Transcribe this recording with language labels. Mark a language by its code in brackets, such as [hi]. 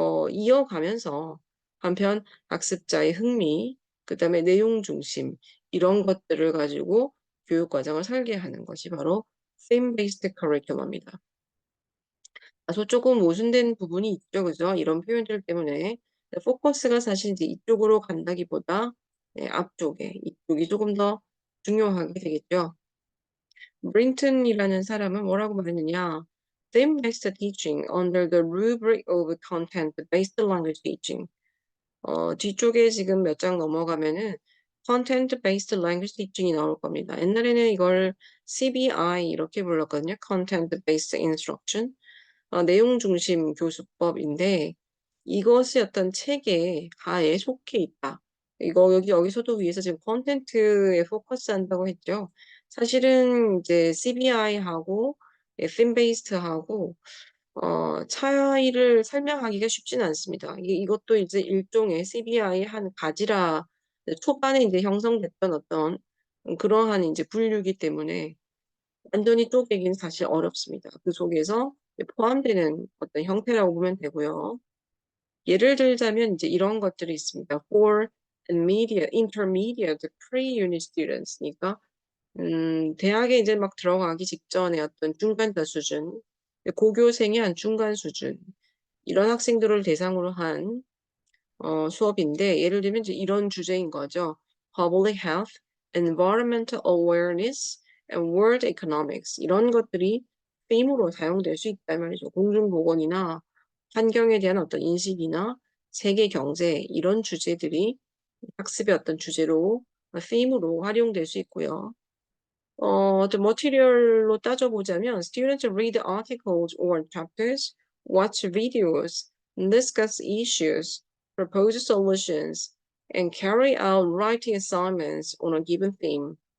[ko] 이어가면서 한편 학습자의 흥미, 그다음에 내용 중심 이런 것들을 가지고 교육 과정을 설계하는 것이 바로 theme based curriculum입니다. 다소 조금 모순된 부분이 있죠. 그죠? 이런 표현들 때문에. 포커스가 사실 이제 이쪽으로 간다기보다 앞쪽에 이쪽이 조금 더 중요하게 되겠죠. 브린튼이라는 사람은 뭐라고 말했느냐? [en] Theme-based teaching under the rubric of content-based language teaching. [ko] 뒤쪽에 지금 몇 장 넘어가면은 content-based language teaching이 나올 겁니다. 옛날에는 이걸 CBI 이렇게 불렀거든요. [en] content-based instruction. [ko] 내용 중심 교수법인데, 이것이 어떤 체계 하에 속해 있다. 여기서도 위에서 지금 콘텐츠에 포커스 한다고 했죠. 사실은 이제 CBI하고 theme based하고 차이를 설명하기가 쉽지는 않습니다. 이것도 이제 일종의 CBI의 한 가지라, 초반에 이제 형성됐던 어떤 그러한 이제 분류이기 때문에 완전히 쪼개기는 사실 어렵습니다. 그 속에서 포함되는 어떤 형태라고 보면 되고요. 예를 들자면 이제 이런 것들이 있습니다. [en] For intermediate, pre-unit students [ko] 니까 대학에 이제 막 들어가기 직전에 어떤 중간자 수준, 고교생의 한 중간 수준, 이런 학생들을 대상으로 한 수업인데, 예를 들면 이제 이런 주제인 거죠. [en] Public health, environmental awareness, and world economics. [ko] 이런 것들이 theme으로 사용될 수 있단 말이죠. 공중보건이나 환경에 대한 어떤 인식이나 세계 경제 이런 주제들이 학습의 어떤 주제로 theme으로 활용될 수 있고요. 또 material로 따져보자면 [en] students read articles or chapters, watch videos, discuss issues, propose solutions, and carry out writing assignments on a given theme.